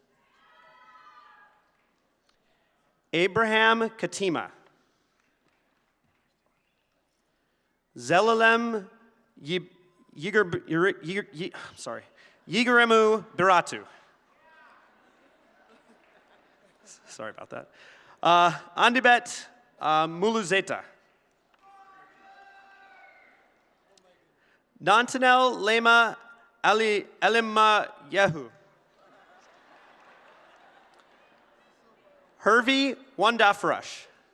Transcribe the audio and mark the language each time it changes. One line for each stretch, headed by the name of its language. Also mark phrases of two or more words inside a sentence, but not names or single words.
English: Abraham Katima. Zelalem Yigoremu Biratu. Sorry about that. Andibet Muluzeta. Nantanel Lema Elima Yehu. Hervey Wandafrush.